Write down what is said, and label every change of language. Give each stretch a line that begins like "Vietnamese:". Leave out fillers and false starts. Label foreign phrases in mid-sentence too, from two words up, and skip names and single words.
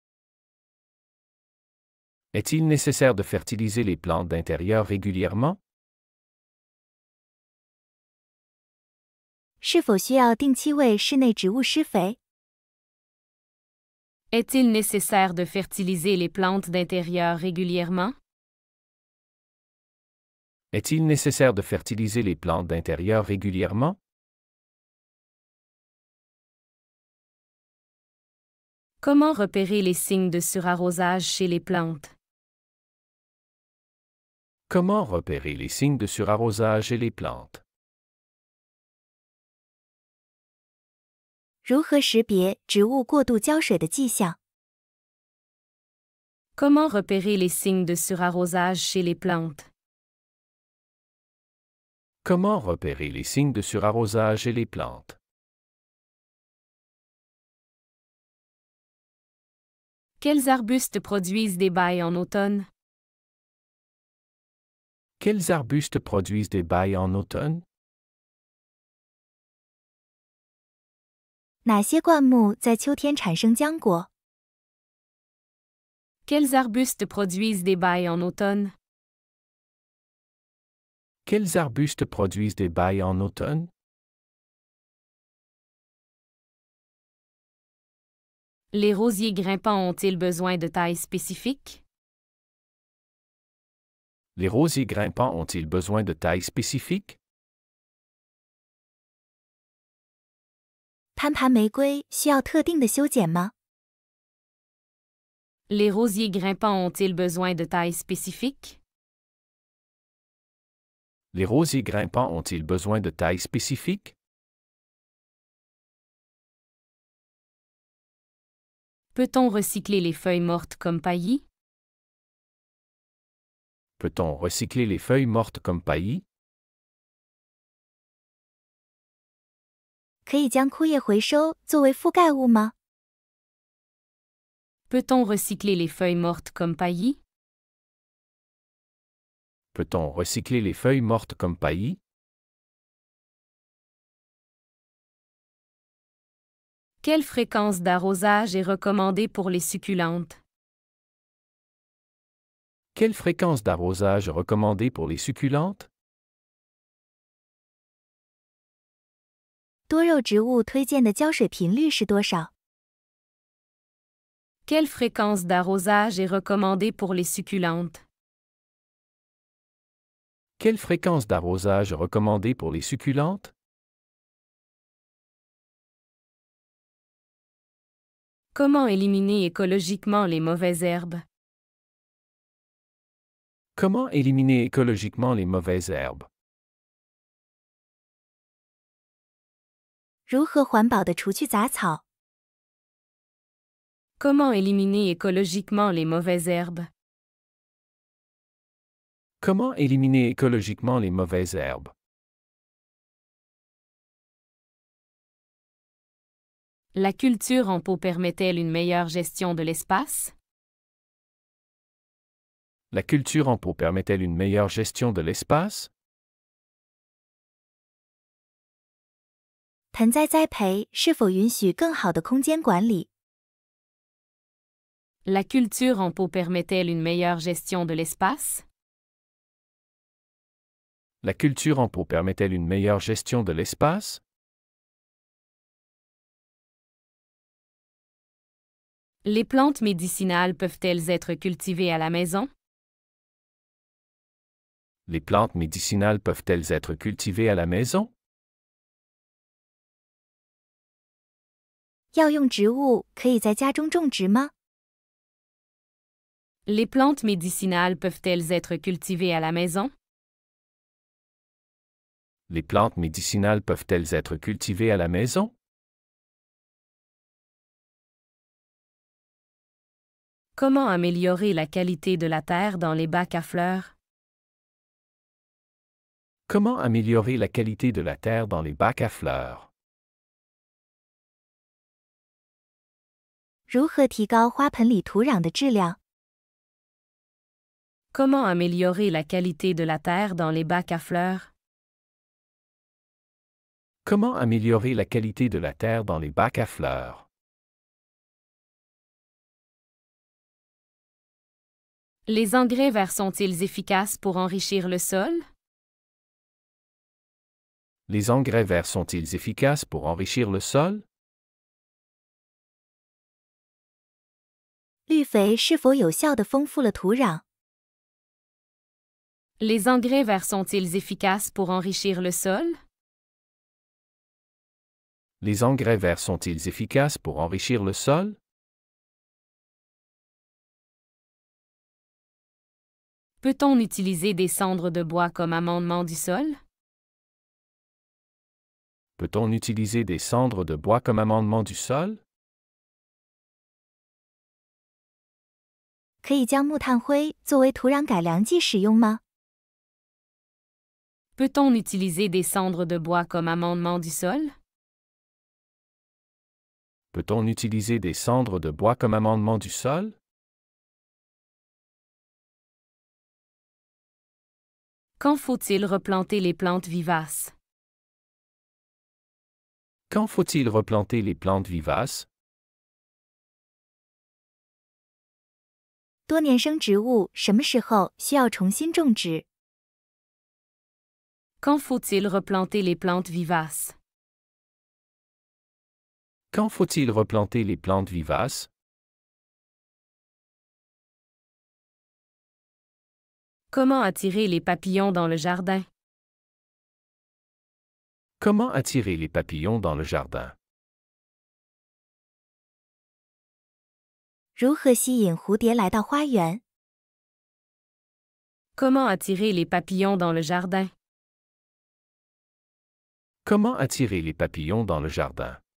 French: Est-il nécessaire de fertiliser les plantes d'intérieur régulièrement?
Chinese: 是否需要定期为室内植物施肥？
French: Est-il nécessaire de fertiliser les plantes d'intérieur régulièrement? Est-il nécessaire de fertiliser les plantes d'intérieur régulièrement? Comment repérer les signes de surarrosage chez les plantes? Comment repérer les signes de surarrosage chez les plantes?
Chinese: 如何识别植物过度浇水的迹象？
French: Comment repérer les signes de surarrosage chez les plantes? Comment repérer les signes de surarrosage chez les plantes? Quels arbustes produisent des baies en automne? Quels arbustes produisent des baies en automne?
Chinese: 哪些灌木在秋天产生浆果？
French: Quels arbustes produisent des baies en automne? Quels arbustes produisent des baies en automne? Les rosiers grimpants ont-ils besoin de taille spécifique? Les rosiers grimpants ont-ils besoin de taille spécifique?
Chinese: 攀爬玫瑰需要特定的修剪吗？
French: Les rosiers grimpants ont-ils besoin de taille spécifique? Les rosiers grimpants ont-ils besoin de taille spécifique? Peut-on recycler les feuilles mortes comme paillis? Peut-on recycler les feuilles mortes comme paillis?
Chinese: 可以将枯叶回收作为覆盖物吗？
French: Peut-on recycler les feuilles mortes comme paillis? Peut-on recycler les feuilles mortes comme paillis? Quelle fréquence d'arrosage est recommandée pour les succulentes? Quelle fréquence d'arrosage est recommandée pour les succulentes?
Chinese: 多肉植物推荐的浇水频率是多少？
French: Quelle fréquence d'arrosage est recommandée pour les succulentes? Quelle fréquence d'arrosage est recommandée pour les succulentes? Comment éliminer écologiquement les mauvaises herbes? Comment éliminer écologiquement les mauvaises herbes?
Chinese: 如何环保的除去杂草？
French: Comment éliminer écologiquement les mauvaises herbes? Comment éliminer écologiquement les mauvaises herbes? La culture en pot permet-elle une meilleure gestion de l'espace? La culture en pot permet-elle une meilleure gestion de l'espace?
Chinese: 盆栽栽培是否允许更好的空间管理？
French: La culture en pot permet-elle une meilleure gestion de l'espace? La culture en pot permet-elle une meilleure gestion de l'espace? Les plantes médicinales peuvent-elles être cultivées à la maison? Les plantes médicinales peuvent-elles être cultivées à la maison?
Chinese: 药用植物可以在家中种植吗？
French: Les plantes médicinales peuvent-elles être cultivées à la maison? Les plantes médicinales peuvent-elles être cultivées à la maison? Comment améliorer la qualité de la terre dans les bacs à fleurs? Comment améliorer la qualité de la terre dans les bacs à fleurs?
Chinese: 如何提高花盆里土壤的质量？
French: Comment améliorer la qualité de la terre dans les bacs à fleurs? Comment améliorer la qualité de la terre dans les bacs à fleurs? Les engrais verts sont-ils efficaces pour enrichir le sol? Les engrais verts sont-ils efficaces pour enrichir le sol?
Chinese: 绿肥是否有效地丰富了土壤？
French: Les engrais verts sont-ils efficaces pour enrichir le sol? Les engrais verts sont-ils efficaces pour enrichir le sol? Peut-on utiliser des cendres de bois comme amendement du sol? Peut-on utiliser des cendres de bois comme amendement du sol?
Chinese: 可以将木炭灰作为土壤改良剂使用吗？
French: Peut-on utiliser des cendres de bois comme amendement du sol? Peut-on utiliser des cendres de bois comme amendement du sol? Quand faut-il replanter les plantes vivaces? Quand faut-il replanter les plantes vivaces?
Chinese: 多年生植物什么时候需要重新种植？
French: Quand faut-il replanter les plantes vivaces? Quand faut-il replanter les plantes vivaces? Comment attirer les papillons dans le jardin? Comment attirer les papillons dans le jardin?
Chinese: 如何吸引蝴蝶来到花园？
French: Comment attirer les papillons dans le jardin? Comment attirer les papillons dans le jardin?